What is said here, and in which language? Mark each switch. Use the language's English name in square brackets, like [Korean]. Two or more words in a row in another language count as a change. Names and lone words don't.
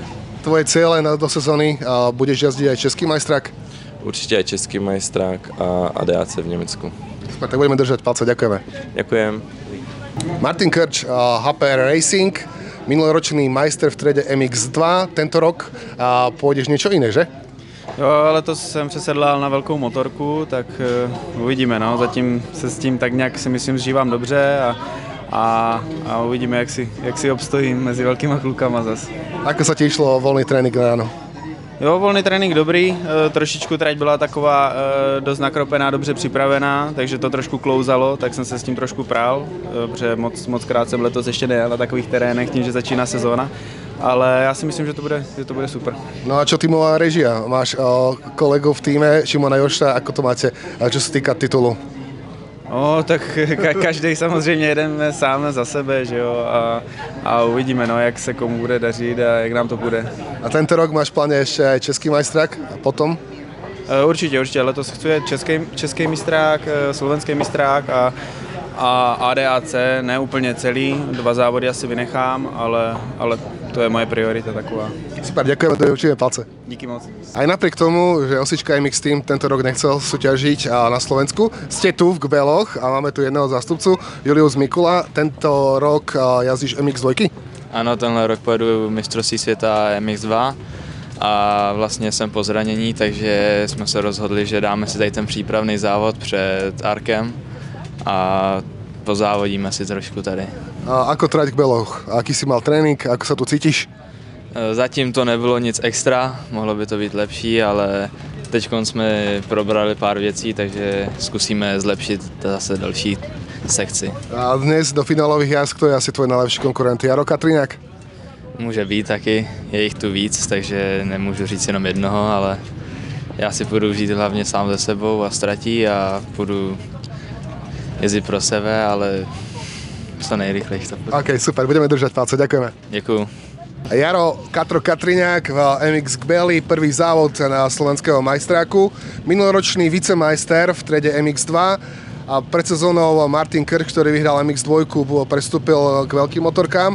[Slovak] Tvoje ciele do sezóny, budeš jazdiť aj český majstrák? Určite aj český majstrák a ADAC v Nemecku. Super, tak budeme držať palce, ďakujeme. Ďakujem. Martin Krč, HPR Racing, minuloročný majster v triede MX2, tento rok pôjdeš niečo iné, že? [Czech] Jo, letos jsem přesedlal na velkou motorku, tak uvidíme, no. Zatím se s tím tak nějak si myslím zžívám dobře a uvidíme, jak si obstojím mezi velkýma klukama zas. [Slovak] Ako sa ti išlo [Czech] volný trénink [Slovak] ráno? [Czech] Jo, volný trénink dobrý, trošičku trať byla taková dost nakropená, dobře připravená, takže to trošku klouzalo, tak jsem se s tím trošku prál, protože moc krát jsem letos ještě nejel na takových terénech, tím, že začíná sezóna. Ale já si myslím, že to bude super. [Slovak] No a čo tímová režia? Máš kolegu v týme Šimona Jošta, ako to máte, čo sa týka titulu? [Czech] No, tak každý samozřejmě jedeme sám za sebe, že jo, a uvidíme, no, jak se komu bude dařit a jak nám to bude. [Slovak] A tento rok máš v pláne ešte aj český majstrák a potom? [Czech] Určitě, letos chci český mistrák, slovenský mistrák a ADAC, ne úplně celý, 2 závody asi vynechám, ale to je moje priorita taková. [Slovak] Super, ďakujeme, držíme palce. [Czech] Díky moc. [Slovak] Aj napriek tomu, že Osička MX Team tento rok nechcel súťažiť na Slovensku, ste tu v Gbeloch a máme tu jedného zástupcu, Julius Mikula. Tento rok jazdíš MX2? [Czech] Ano, tenhle rok pojedu mistrovství světa MX2 a vlastně jsem po zranění, takže jsme se rozhodli, že dáme si tady ten přípravný závod před Arkem a pozávodíme si trošku tady. [Slovak] A ako trať v Gbeloch? Aký si mal trénink? Ako sa tu cítiš? [Czech] Zatím to nebylo nic extra, mohlo by to být lepší, ale teď jsme probrali pár věcí, takže zkusíme zlepšit zase další sekci. [Slovak] A dnes do finálových jazd, kto je asi tvoj najlepší konkurent? Jaro Katriňák? [Czech] Může být taky, je jich tu víc, takže nemůžu říct jenom jednoho, ale já si půjdu žít hlavně sám ze sebou a ztratí a půjdu jezdit pro sebe, ale co nejrychlejší to půjdu. [Slovak] OK, super, budeme držať palce, ďakujeme. [Czech] Děkuju. [Slovak] Jaro Katro Katriňák v MX Gbeli, prvý závod na slovenského majstráku. Minuloročný vicemajster v triede MX2 a pred sezónou Martin Krch, ktorý vyhral MX2, prestúpil k veľkým motorkám.